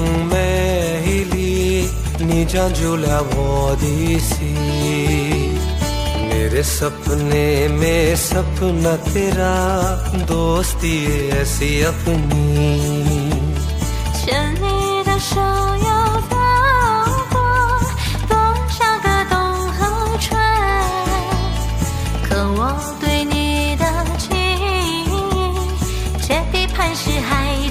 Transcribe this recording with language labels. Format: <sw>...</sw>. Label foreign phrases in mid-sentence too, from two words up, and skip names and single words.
<zh>美丽，你拯救了我的心。</zh> <hi>मेरे सपने में सपना तेरा दोस्ती ऐसी अपनी。</hi> <zh>牵你的手要走过多少个冬和春，可我对你的情意，却比磐石还</zh>